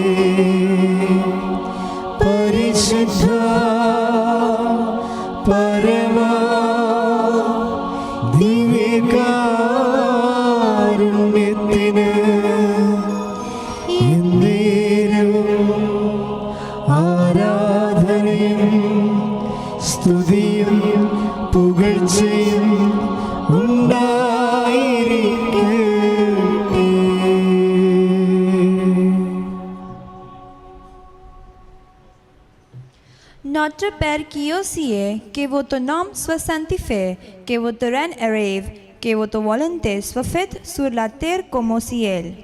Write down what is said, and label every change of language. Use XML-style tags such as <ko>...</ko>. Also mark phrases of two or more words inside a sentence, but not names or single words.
<ml>പരിശുദ്ധ പരമ ദിവ്യകാരുണ്യത്തിന് എന്നേരവും ആരാധനയും സ്തുതിയും പുകഴ്ചയും ഉണ്ടായിരിക്കട്ടെ.</ml> <fr>Notre Père qui es aux cieux, que votre nom soit sanctifié, que votre règne arrive, que votre volonté soit faite sur la terre comme au ciel.</fr>